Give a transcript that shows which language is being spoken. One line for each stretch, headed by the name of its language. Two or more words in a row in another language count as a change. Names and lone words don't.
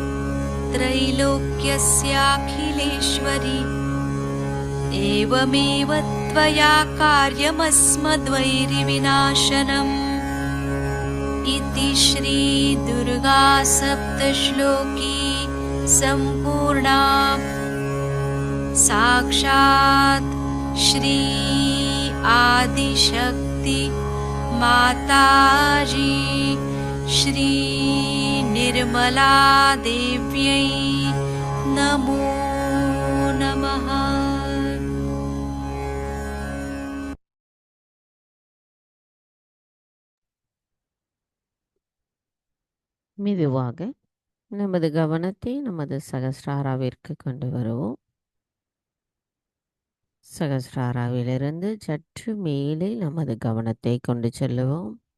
Sanskrit: त्रैलोक्यस्याखिलेश्वरी एवमेव त्वया कार्यमस्मद्वैरिविनाशनम् इति श्रीदुर्गासप्तश्लोकी सम्पूर्णा साक्षात् श्री आदिशक्ति माताजी श्री निर्मला देव्यै नमो नमः।
Tamil: மெதுவாக நமது கவனத்தை நமது சகஸ்ராராவிற்கு கொண்டு வருவோம். சகஸ்ராராவிலிருந்து சற்று மேலே நமது கவனத்தை கொண்டு செல்லுவோம்.